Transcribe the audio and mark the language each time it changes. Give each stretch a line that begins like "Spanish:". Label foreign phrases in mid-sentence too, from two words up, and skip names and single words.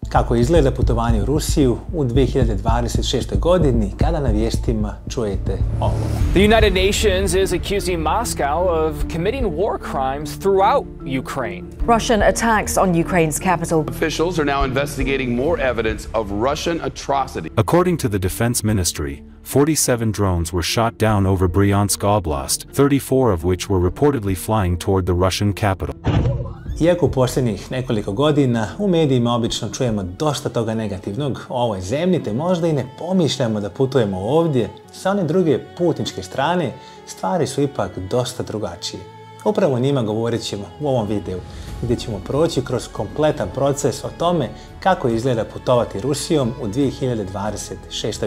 Bosnian: Kako izgleda putovanje u Rusiju u 2026. godini kada na vijestima čujete ovo.
English: The United Nations is accusing Moscow of committing war crimes throughout Ukraine. Russian attacks on Ukraine's capital. Officials are now investigating more evidence of Russian atrocity. According to the Defense Ministry, 47 drones were shot down over Bryansk Oblast, 34 of which were reportedly flying toward the Russian capital.
Bosnian: Iako u posljednjih nekoliko godina u medijima obično čujemo dosta toga negativnog o ovoj zemlji, te možda i ne pomišljamo da putujemo ovdje, sa one druge putničke strane stvari su ipak dosta drugačije. Upravo o njima govorit ćemo u ovom videu, gdje ćemo proći kroz kompletan proces o tome kako izgleda putovati Rusijom u 2026.